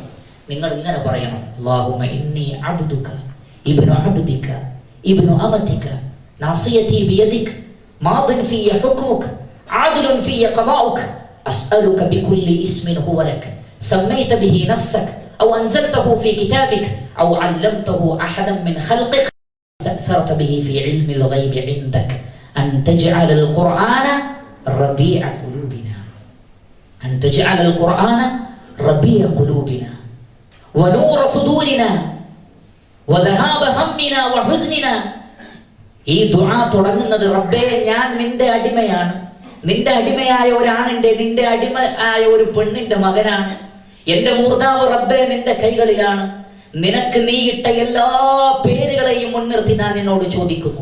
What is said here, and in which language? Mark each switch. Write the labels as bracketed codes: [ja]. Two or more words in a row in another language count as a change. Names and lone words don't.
[ml] നിങ്ങൾ ഇങ്ങനെ പറയണം: [ar] اللهم إني عبدك ابن عبدك ابن أمتك ناصيتي بيدك ماض في حكمك عادل في قضاؤك أسألك بكل اسم هو لك سميت به نفسك أو أنزلته في كتابك أو علمته أحدا من خلقك استأثرت به في علم الغيب عندك أن تجعل القرآن ربيع قلوبنا أن تجعل القرآن ربيع قلوبنا ونور صدورنا وذهاب همنا وحزننا. [ml] ഈ ദുആ തുടങ്ങുന്നത് റബ്ബേ, ഞാൻ നിന്റെ അടിമയാണ്, നിന്റെ അടിമയായ ഒരാണിന്റെ, നിന്റെ അടിമയായ ഒരു പെണ്ണിന്റെ മകനാണ്. എന്റെ മൂർധാവ് റബ്ബേ നിന്റെ കൈകളിലാണ്. നിനക്ക് നീ ഇട്ട എല്ലാ പേരുകളെയും മുൻനിർത്തി ഞാൻ നിന്നോട് ചോദിക്കുന്നു.